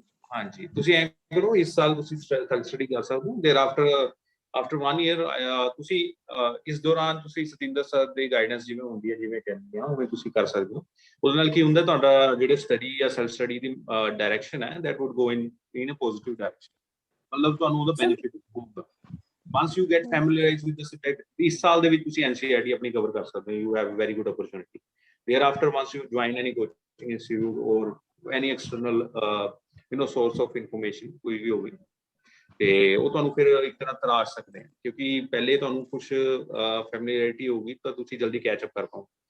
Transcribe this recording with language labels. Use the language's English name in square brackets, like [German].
[Punjabi] ਹਾਂਜੀ ਤੁਸੀਂ ਐਂ ਕਰੋ, ਇਸ ਸਾਲ ਤੁਸੀਂ ਸਟੱਡੀ ਕਰ ਸਕਦੇ ਹੋ, [English] there after 1 year [Punjabi] ਤੁਸੀਂ ਇਸ ਦੌਰਾਨ ਤੁਸੀਂ ਸਤਿੰਦਰ ਸਰ ਦੀ ਗਾਈਡੈਂਸ ਜਿਵੇਂ ਹੁੰਦੀ ਹੈ, ਜਿਵੇਂ ਕਹਿੰਦੇ ਆ ਉਵੇਂ ਤੁਸੀਂ ਕਰ ਸਕਦੇ ਹੋ। ਉਹਦੇ ਨਾਲ ਕੀ ਹੁੰਦਾ, ਤੁਹਾਡਾ ਜਿਹੜੇ ਸਟੱਡੀ ਜਾਂ ਸੈਲਫ ਸਟੱਡੀ ਦੀ ਡਾਇਰੈਕਸ਼ਨ ਹੈ [English] that would go in a positive direction, [Punjabi] ਮਤਲਬ ਤੁਹਾਨੂੰ ਉਹਦਾ ਬੈਨੀਫਿਟ ਹੋਊਗਾ। [English] once you get familiarized with the subject, [Punjabi] ਇਸ ਸਾਲ ਦੇ ਵਿੱਚ ਤੁਸੀਂ NCERT ਆਪਣੀ ਕਵਰ ਕਰ ਸਕਦੇ ਹੋ, [English] you have a very good opportunity. Thereafter, once you join any coaching institute or any external source of information, [Punjabi] ਕੋਈ ਵੀ ਹੋਵੇ, ਤੇ ਉਹ ਤੁਹਾਨੂੰ ਫਿਰ ਇੱਕ ਤਰ੍ਹਾਂ ਤਰਾਸ਼ ਸਕਦੇ ਆ, ਕਿਉਂਕਿ ਪਹਿਲੇ ਤੁਹਾਨੂੰ ਕੁਝ ਫੈਮਿਲੀਅਰਿਟੀ ਹੋਊਗੀ ਤਾਂ ਤੁਸੀਂ ਜਲਦੀ ਕੈਚ ਅਪ ਕਰ ਪਾਓ।